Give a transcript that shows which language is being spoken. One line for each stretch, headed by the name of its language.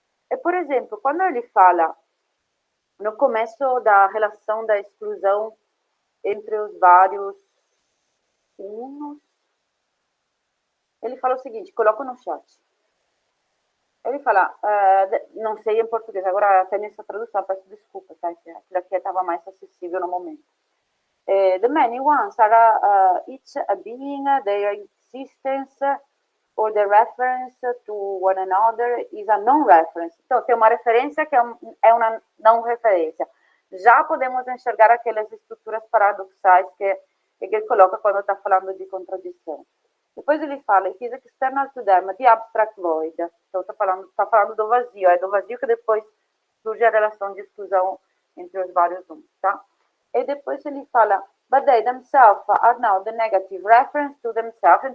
Portuguese: E, por exemplo, quando ele fala no começo da relação da exclusão entre os vários unos, ele fala o seguinte, coloco no chat. Ele fala, não sei em português, agora tenho essa tradução, peço desculpa, tá? Aquilo aqui estava mais acessível no momento.
English: The many ones are each a being, their existence or the reference to one another is a non-reference.
Portuguese: Então, tem uma referência que é uma não-referência. Já podemos enxergar aquelas estruturas paradoxais que ele coloca quando está falando de contradição. Depois ele fala,
English: it is external to them, the abstract void.
Portuguese: Então, está falando do vazio. É do vazio que depois surge a relação de exclusão entre os vários uns, tá? E depois ele fala,
English: but they themselves are now the negative reference to themselves.